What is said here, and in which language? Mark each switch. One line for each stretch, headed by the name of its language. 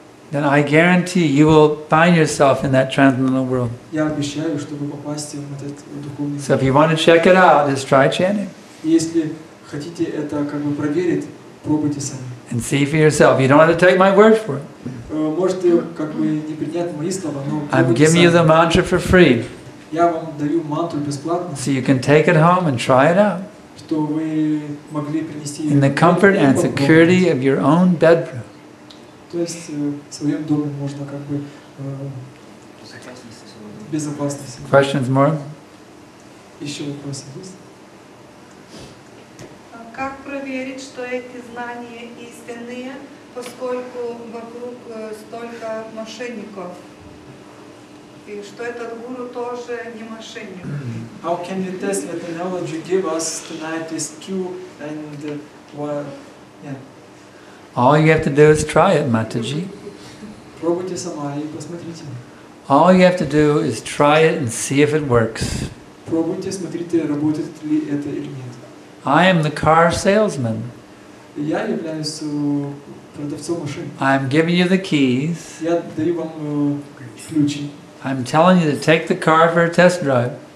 English: then I guarantee you will find yourself in that transcendental world.
Russian: я обещаю, чтобы попасть в этот духовный
English: So if you want to check it out, just try chanting
Russian: И если хотите это как бы проверить, пробуйте сами.
English: and see for yourself. You don't have to take my word for it.
Russian: Можете как бы не принять мои слова, но
English: I'm
Russian: пробуйте
English: giving you the
Russian: сами.
English: mantra for free,
Russian: Я вам даю мантру бесплатно,
English: so you can take it home and try it out
Russian: что вы могли принести
English: in the comfort and security of your own bedroom.
Russian: То есть в своем доме можно как бы безопасность.
English: Questions more?
Russian: Еще вопросы есть? Как проверить, что эти знания истинные, поскольку вокруг столько мошенников? И что этот гуру тоже не мошенник?
English: How can we test that the knowledge you give us tonight is true and what? Yeah. All you have to do is try it, Mataji.
Russian: Пробуйте сама и посмотрите.
English: All you have to do is try it and see if it works.
Russian: Пробуйте, смотрите, работает ли это или нет.
English: I am the car salesman.
Russian: Я являюсь продавцом машин.
English: I'm giving you the keys.
Russian: Я даю вам ключи.
English: I'm telling you to take the car for a test drive.